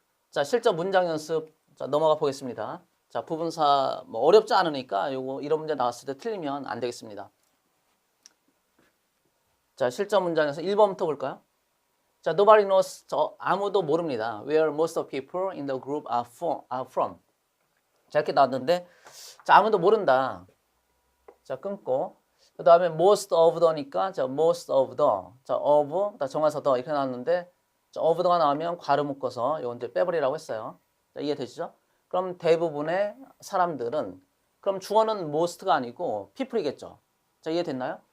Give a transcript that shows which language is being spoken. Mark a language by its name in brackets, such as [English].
[Korean] 자 실전 문장 연습 자 넘어가 보겠습니다. 자 부분사 뭐 어렵지 않으니까 요거 이런 문제 나왔을 때 틀리면 안 되겠습니다. 자 실전 문장에서 1번부터 볼까요? 자 [English] nobody knows [Korean] 아무도 모릅니다. [English] Where most of people in the group are from. [Korean] 자 이렇게 나왔는데 자 아무도 모른다. 자 끊고 그 다음에 [English] most of the [Korean] 니까 자 most of the 자 of 정해서 the 이렇게 나왔는데 자 of the가 나오면 괄호 묶어서 요건 이제 빼버리라고 했어요. 자 이해되시죠? 그럼 대부분의 사람들은 그럼 주어는 most가 아니고 people이겠죠. 자 이해됐나요?